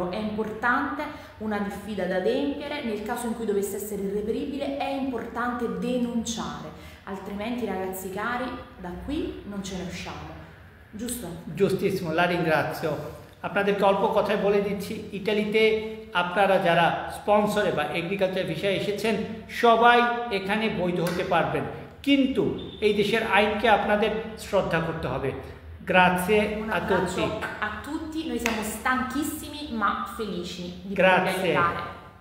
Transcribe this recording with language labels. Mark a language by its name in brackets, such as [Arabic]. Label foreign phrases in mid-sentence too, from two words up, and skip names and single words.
[Italian] È importante una diffida da adempiere, nel caso in cui dovesse essere irreperibile è importante denunciare, altrimenti ragazzi cari da qui non ce ne usciamo, giusto? Giustissimo, la ringrazio. [Bangla] আপনাদেরকে অল্প কথায় বলে দিচ্ছি, ইটালিতে আপনারা যারা স্পন্সরে বা [English] agriculture visa [Bangla] এসেছেন সবাই এখানে বৈধ হতে পারবেন, কিন্তু এই দেশের আইনকে আপনাদের শ্রদ্ধা করতে হবে। [Italian] Grazie a tutti. A tutti, noi siamo stanchissimi ma felici di Grazie. potervi aiutare.